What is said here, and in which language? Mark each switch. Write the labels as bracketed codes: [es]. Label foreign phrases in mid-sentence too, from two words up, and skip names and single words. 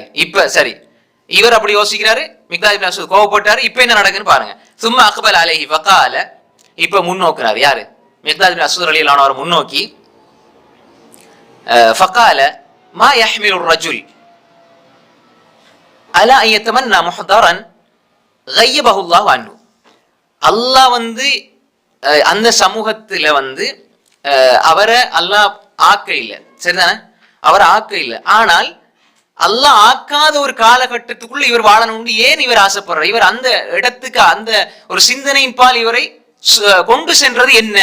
[ta] இப்ப சரி, இவர் அப்படி யோசிக்கிறாரு, மிக்தாத் இப்னு அஸ்வத் கோவப்பட்டாரு, இப்ப என்ன நடக்குன்னு பாருங்க. சும்மா [ar] أقبل عليه وقال, [ta] இப்ப முன்னோக்குறாரு. [ar] யாரு? மிக்தாத் இப்னு அஸ்வத் رضي الله عنه [ta] அவர் முன்னோக்கி, [ar] فقال ما يحمل الرجل على أن يتمنى محضرا غيبه الله عنه. [ta] அல்லாஹ் அந்த சமூகத்துல அவரை அல்லாஹ் ஆக்க இல்லை, சரிதானே? அவரை ஆக்க இல்லை. ஆனால் அல்லாஹ் ஆக்காத ஒரு காலகட்டத்துக்குள்ள இவர் வாழணும் ஏன் இவர் ஆசைப்படுறார்? இவர் அந்த இடத்துக்கு அந்த ஒரு சிந்தனையின் பால் இவரை கொண்டு சென்றது என்ன?